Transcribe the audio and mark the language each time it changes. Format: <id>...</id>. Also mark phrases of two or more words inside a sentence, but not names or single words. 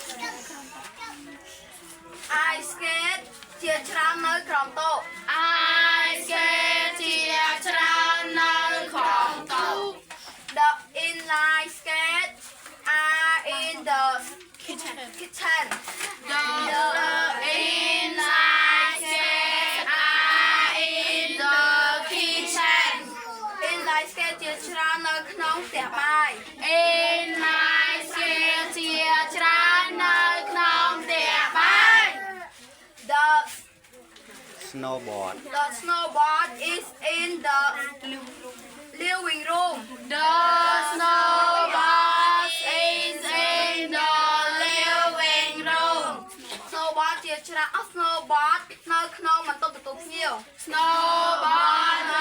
<en>I skate</en> <km>ជាច្រើននៅក្រោមតុ</km> <en>I skate</en> <km>ជាច្រើននៅក្រោមតុ</km> <en>The inline skate are in the kitchen. The inline skate are in the kitchen. Inline skate</en> <km>ជាច្រើននៅក្នុងផ្ទះបាយ</km> <en>Inline skate</en> <km>ជាច្រើននៅក្នុងផ្ទះបាយ</km> <en>The snowboard is in the living room. The snowboard is in the living room.</en> <km>Snowboard ជាច្រើន snowboard នៅក្នុងបន្ទប់ទទួលភ្ញៀវ Snowboard</km>